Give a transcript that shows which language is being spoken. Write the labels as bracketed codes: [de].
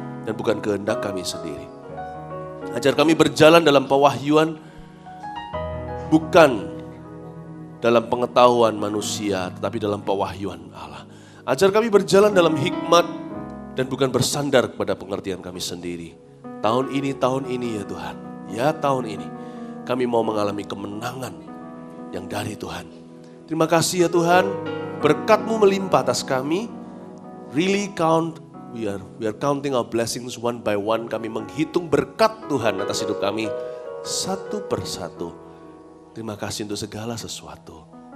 [id] Dan bukan kehendak kami sendiri. Ajar kami berjalan dalam pewahyuan, bukan dalam pengetahuan manusia, tetapi dalam pewahyuan Allah. Ajar kami berjalan dalam hikmat dan bukan bersandar kepada pengertian kami sendiri. Tahun ini ya Tuhan, ya tahun ini kami mau mengalami kemenangan yang dari Tuhan. Terima kasih ya Tuhan, berkat-Mu melimpah atas kami. [en] Really count, we are counting our blessings one by one. [id] Kami menghitung berkat Tuhan atas hidup kami satu persatu. Terima kasih untuk segala sesuatu.